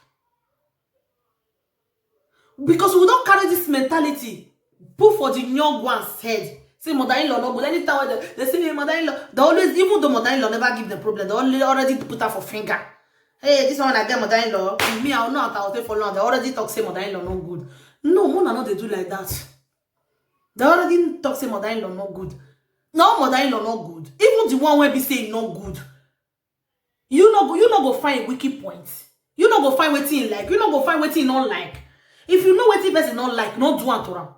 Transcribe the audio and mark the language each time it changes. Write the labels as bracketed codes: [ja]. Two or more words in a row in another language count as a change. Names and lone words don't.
[pcm] Because we don't carry this mentality, put for the young one's head. Say mother-in-law no good. Anytime they say hey, mother-in-law, they always, even though mother-in-law never give them problem, they already put her for finger. Hey, this one I get mother-in-law. Me, I don't know how to take for long. They already talk say mother-in-law no good. No, Mona no they do like that. They already talk say mother-in-law no good. No, mother-in-law no good. Even the one where be say no good. You no go find a wicked point. You no go find wetin like. You no go find wetin not like. If you know wetin person not like, no do am to am.